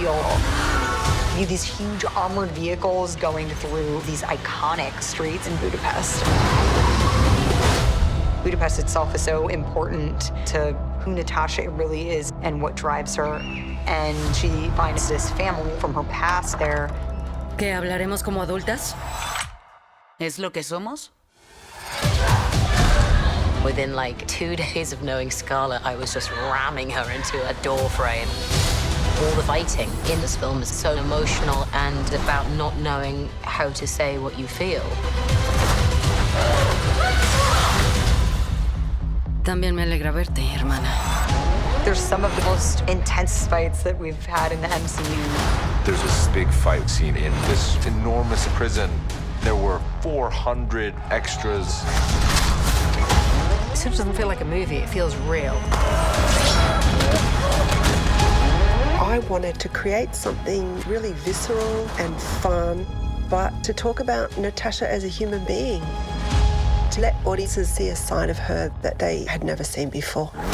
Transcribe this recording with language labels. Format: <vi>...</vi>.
<en>You have these huge armored vehicles going through these iconic streets in Budapest. Budapest itself is so important to who Natasha really is and what drives her. And she finds this family from her past there.</en> <es>¿Que hablaremos como adultas? ¿Es lo que somos?</es> <en>Within like 2 days of knowing Scarlett, I was just ramming her into a door frame. All the fighting in this film is so emotional and about not knowing how to say what you feel.</en> <es>También me alegra verte, hermana.</es> <en>There's some of the most intense fights that we've had in the MCU. There's this big fight scene in this enormous prison. There were 400 extras. This doesn't feel like a movie, it feels real. I wanted to create something really visceral and fun, but to talk about Natasha as a human being, to let audiences see a side of her that they had never seen before.</en>